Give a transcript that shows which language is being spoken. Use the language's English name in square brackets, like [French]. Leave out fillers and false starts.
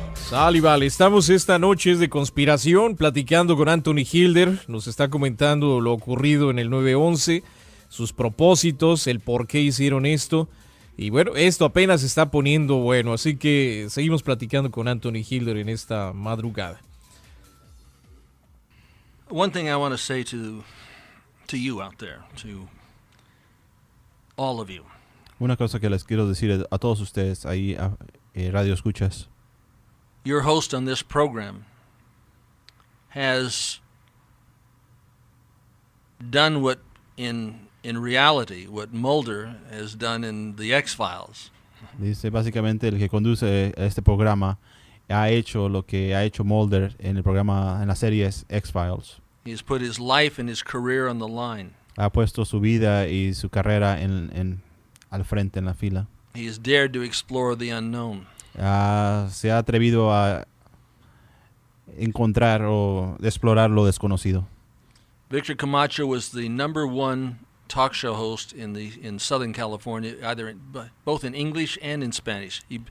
[Spanish] Sal y vale, estamos esta noche de conspiración platicando con Anthony Hilder. Nos está comentando lo ocurrido en el 9/11, sus propósitos, el por qué hicieron esto. Y bueno, esto apenas se está poniendo bueno, así que seguimos platicando con Anthony Hilder en esta madrugada. [English] One thing I want to say to you out there, to all of you. [Spanish] Una cosa que les quiero decir a todos ustedes ahí, radio escuchas. [English] Your host on this program has done what in reality, what Mulder has done in the X-Files. [Spanish] Dice básicamente el que conduce este programa ha hecho lo que ha hecho Mulder en el programa, en la serie X-Files. [English] He has put his life and his career on the line. [Spanish] Ha puesto su vida y su carrera al frente, en la fila. [English] He has dared to explore the unknown. [Spanish] Se ha atrevido a encontrar o explorar lo desconocido. [English] Victor Camacho was the #1 talk show host in Southern California, both in English and in Spanish.